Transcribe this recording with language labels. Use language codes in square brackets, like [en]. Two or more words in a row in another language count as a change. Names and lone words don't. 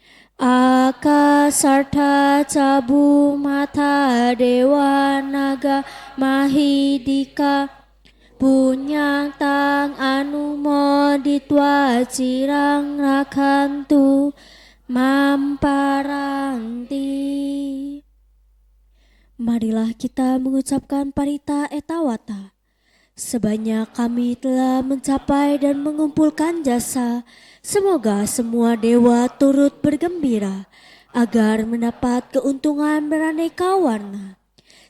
[pi] Akasarta Cabu Mata Dewa Naga Mahidika Punyang Tang Anumoditwa Cirang Rakhantu Mamparanti. [id] Marilah kita mengucapkan Parita Etawata. Sebanyak kami telah mencapai dan mengumpulkan jasa, semoga semua dewa turut bergembira agar mendapat keuntungan beraneka warna.